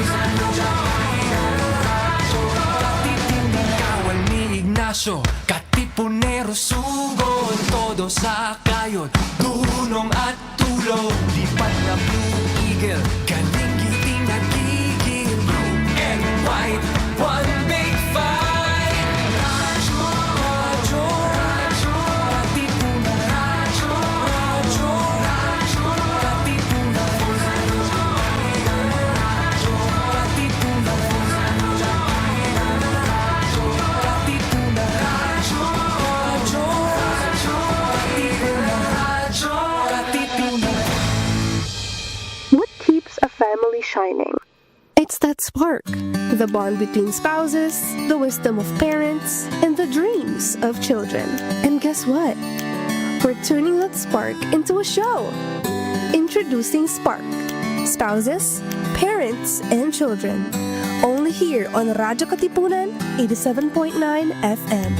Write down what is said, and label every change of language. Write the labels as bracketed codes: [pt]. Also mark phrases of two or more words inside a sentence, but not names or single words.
[tl] Radyo, Katipunan. Kawal ni Ignacio, Katipunero, sugod, todo sa kayod, dunong at tulong, lipat na Blue Eagle, galing giting nagigil, [en] blue and white, one big fight. [tl] Radyo, radyo, radyo, Katipunan. Radyo, radyo, radyo, Katipunan. Radyo, Katipunan. Radyo, Katipunan. Radyo, radyo, radyo, Katipunan. Radyo, Katipunan. [en] What keeps a family shining? It's that spark, the bond between spouses, the wisdom of parents, and the dreams of children. And guess what? We're turning that spark into a show. Introducing SPARC, Spouses, Parents, and Children, Only here on Radyo Katipunan 87.9 FM.